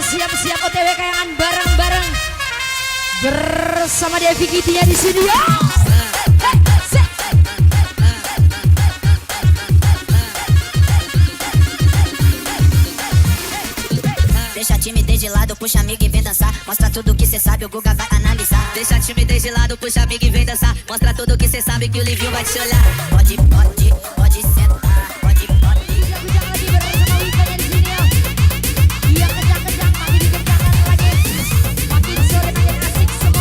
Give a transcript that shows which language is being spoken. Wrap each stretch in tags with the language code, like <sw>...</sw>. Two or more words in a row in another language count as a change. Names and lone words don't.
<id>siap OTW kayangan bareng-bareng bersama Devi Kitty-nya di studio.</id> <pt>Deixa a timidez de lado, puxa amiga e vem dançar. Mostra tudo que cê sabe, o Guga vai analisar. Deixa a timidez de lado, puxa amiga e vem dançar. Mostra tudo que cê sabe, que o Livinho vai te olhar. Pode, pode, pode sentar. Pode, pode.</pt> <id>Ujang lagi bersama Wika-nya di sini ya. Iya kencang-kencang, makin dikencangkan lagi. Makin sore makin asik semua.</id>